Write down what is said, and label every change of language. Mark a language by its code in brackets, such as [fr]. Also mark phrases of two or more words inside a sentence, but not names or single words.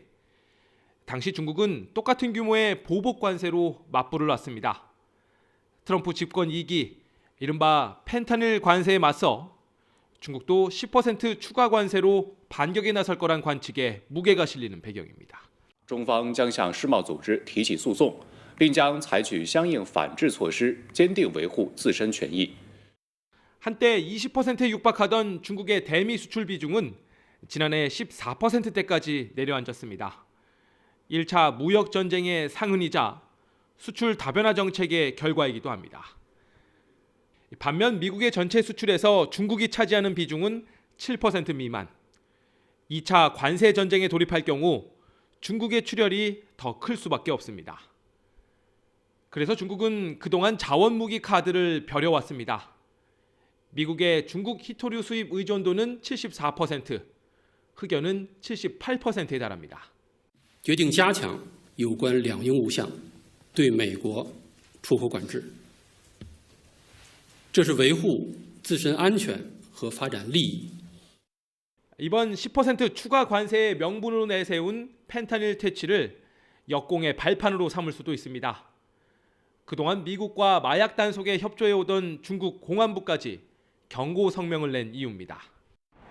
[ko] 당시 중국은 똑같은 규모의 보복 관세로 맞불을 놨습니다. 트럼프 집권 2기, 이른바 펜타닐 관세에 맞서 중국도 10% 추가 관세로 반격에 나설 거란 관측에 무게가 실리는 배경입니다. [zh] 中方将向世贸组织提起诉讼，并将采取相应反制措施，坚定维护自身权益。 [ko] 한때 20%에 육박하던 중국의 대미 수출 비중은 지난해 14%대까지 내려앉았습니다. 1차 무역 전쟁의 상흔이자 수출 다변화 정책의 결과이기도 합니다. 반면 미국의 전체 수출에서 중국이 차지하는 비중은 7% 미만. 2차 관세 전쟁에 돌입할 경우 중국의 출혈이 더 클 수밖에 없습니다. 그래서 중국은 그동안 자원무기 카드를 벼려왔습니다. 미국의 중국 희토류 수입 의존도는 74%, 흑연은 78%에 달합니다. [zh] 决定加强有关两应五项对美国出口管制，这是维护自身安全和发展利益。 [ko] 이번 10% 추가 관세의 명분으로 내세운 펜타닐 퇴치를 역공의 발판으로 삼을 수도 있습니다. 그동안 미국과 마약 단속에 협조해오던 중국 공안부까지 경고 성명을 낸 이유입니다.